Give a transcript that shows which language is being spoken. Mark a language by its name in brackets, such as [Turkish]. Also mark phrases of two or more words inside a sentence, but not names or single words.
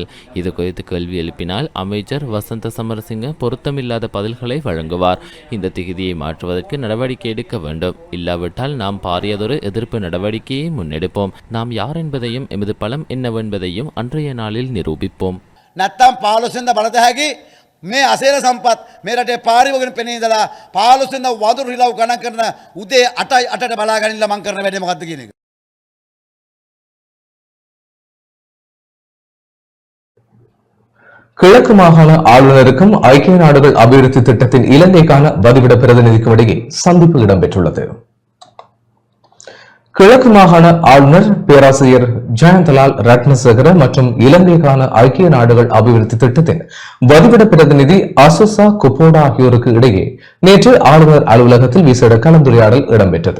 [Tamil] இது குறித்து கேள்வி எழுப்பினால் அமைச்சர் வசந்த சமரசிங்க பொருத்தமில்லாத பதில்களை வழங்குவார். இந்த திகதியை மாற்றுவதற்கு நடவடிக்கை எடுக்க வேண்டும். இல்லாவிட்டால் நாம் பாரியதொரு எதிர்ப்பு நடவடிக்கையை முன்னெடுப்போம். நாம் யார் என்பதையும் எமது பலம் என்னவென்பதையும் அன்றைய நாளில் நிரூபிப்போம். [Sinhala] නැත්තම් 15 වෙනිදා බලතැහැකි මේ අසේල සම්පත් මේ රටේ පාරිවගෙන පෙනී ඉඳලා 15 වෙනිදා වඳුරු රිලව් ගණන් කරන උදේ 8යි 8ට බලා ගනින්න මං කරන වැඩේ මොකද්ද කියන එක. [Tamil] கிழக்கு மாகாண ஆளுநருக்கும் ஐக்கிய நாடுகள் அபிவிருத்தி திட்டத்தின் இலங்கைக்கான வதிவிட பிரதிநிதிக்கும் இடையே சந்திப்பு இடம்பெற்றுள்ளது. கிழக்கு மாகாண ஆளுநர் பேராசிரியர் ஜெயந்தலால் ரத்னசேகர மற்றும் இலங்கைக்கான ஐக்கிய நாடுகள் அபிவிருத்தி திட்டத்தின் வதிவிட பிரதிநிதி அசுசா குப்போடா ஆகியோருக்கு இடையே நேற்று ஆளுநர் அலுவலகத்தில் விசேட கலந்துரையாடல் இடம்பெற்றது.